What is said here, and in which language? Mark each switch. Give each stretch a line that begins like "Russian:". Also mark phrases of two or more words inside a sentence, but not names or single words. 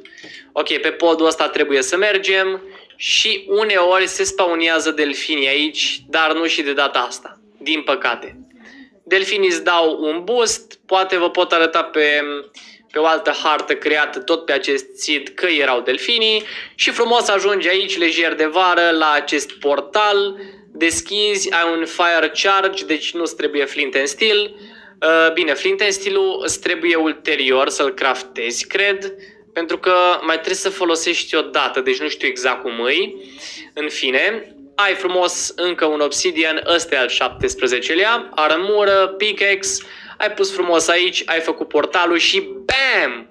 Romanian: Ok, pe podul ăsta trebuie să mergem și uneori se spawnează delfinii aici, dar nu și de data asta, din păcate. delfinii îți dau un boost, poate vă pot arăta pe o altă hartă creată tot pe acest țid că erau delfinii și frumos ajungi aici, lejer de vară, la acest portal, deschizi, ai un
English: fire charge,
Romanian: deci nu-ți trebuie
English: flint and steel.
Romanian: Bine,
English: flint and steel-
Romanian: ul îți trebuie ulterior să-l craftezi, cred, pentru că mai trebuie să folosești o dată, deci nu știu exact cum îi. În fine, ai frumos încă un obsidian, ăsta e al 17-lea, armură, pickaxe, ai pus frumos aici, ai făcut portalul și BAM!